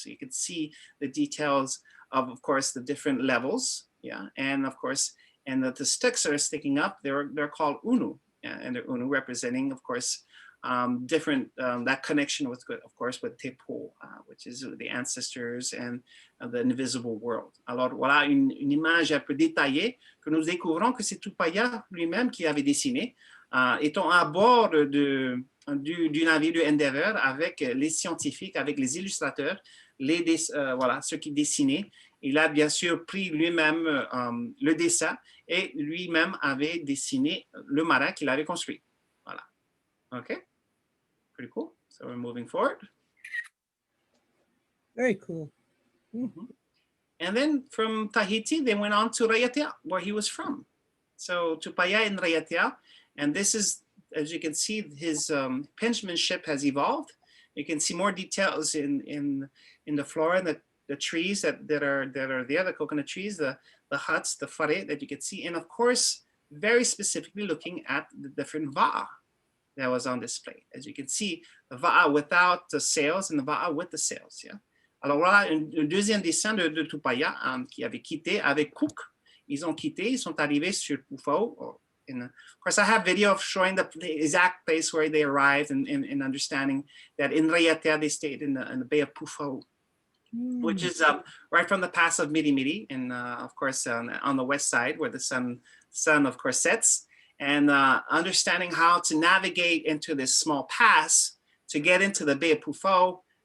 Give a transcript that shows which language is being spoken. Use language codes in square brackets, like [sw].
[en] So you can see the details of course, the different levels. Yeah, and of course, and the sticks that are sticking up, they're called unu, yeah, and they're unu representing, of course, different, that connection with, of course, with Tepo, which is the ancestors and the invisible world. [fr] Alors voilà une image un peu détaillée que nous découvrons que c'est Tupaya lui-même qui avait dessiné, étant à bord du navire de Endeavour avec les scientifiques, avec les illustrateurs, voilà, ceux qui dessinaient. Il a bien sûr pris lui-même le dessin, et lui-même avait dessiné le marin qu'il avait construit. Voilà. [en] Okay. Pretty cool. So we're moving forward. Very cool. And then from Tahiti, they went on to Raʻiatean, where he was from. So Tupaya in Raʻiatean, and this is, as you can see, his penmanship has evolved. You can see more details in the flora and the trees that are there, the coconut trees, the huts, the whare that you can see, and of course, very specifically looking at the different va'a that was on display. As you can see, the va'a without the sails and the va'a with the sails. Yeah. [fr] Alors voilà, un deuxième dessin de Tupaya qui avait quitté avec Cook. Ils ont quitté, ils sont arrivés sur Pufao. [en] Of course, I have video of showing the exact place where they arrived, and understanding that in Raʻiatean they stayed in the Bay of Pufao, which is right from the pass of Mirimiri, and of course on the west side where the sun of course sets, and understanding how to navigate into this small pass to get into the Bay of Pufao.